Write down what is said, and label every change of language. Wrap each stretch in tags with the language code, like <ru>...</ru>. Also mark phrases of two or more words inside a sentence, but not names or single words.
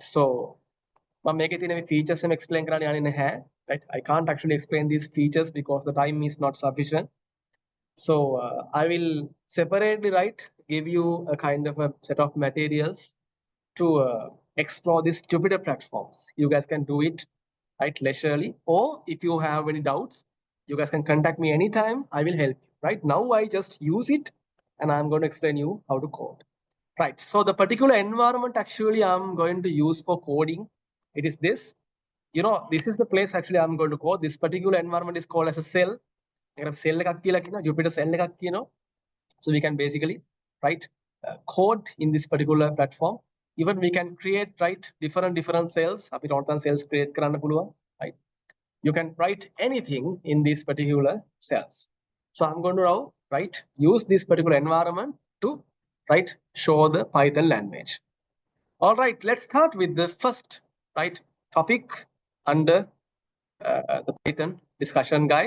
<si>So මම මේකේ තියෙන features එම explain කරන්න යන්නේ නැහැ,</si> <en>right? I can't actually explain these features because the time is not sufficient. So I will separately, right, give you a kind of a set of materials to explore these Jupyter platforms. You guys can do it, right, leisurely, or if you have any doubts, you guys can contact me anytime. I will help you. Right now, I just use it, and I'm going to explain you how to code. Right. So the particular environment actually I'm going to use for coding, it is this. You know, this is the place actually I'm going to code. This particular environment is called as a cell.</en> <si>Cell එකක් කියලා කියනවා, Jupyter cell එකක් කියනවා.</si> <en>So we can basically write code in this particular platform. Even we can create, right, different cells.</en> <si>අපිට ඕනතරම්</si> <en>cells create</en> <si>කරන්න පුළුවන්,</si> <en>right? You can write anything in these particular cells. So I'm going to now, right, use this particular environment to, right, show the Python language. All right, let's start with the first, right, topic under the Python discussion, guys.</en>